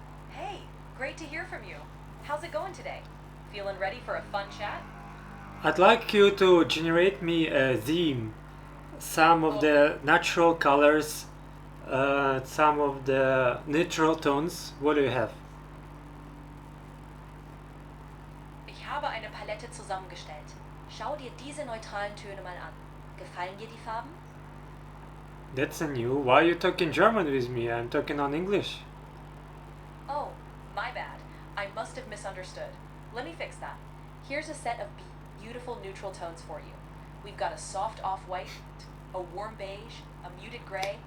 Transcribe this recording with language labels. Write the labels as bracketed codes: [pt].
[en] Hey, great to hear from you. How's it going today? Feeling ready for a fun chat? I'd like you to generate me a theme, some of the natural colors, some of the neutral tones. What do you have? [de] Ich habe eine Palette zusammengestellt. Schau dir diese neutralen Töne mal an. Gefallen dir die Farben? [en] That's a new. Why are you talking German with me? I'm talking on English. Oh, my bad. I must have misunderstood. Let me fix that. Here's a set of beautiful neutral tones for you. We've got a soft off-white, a warm beige, a muted gray,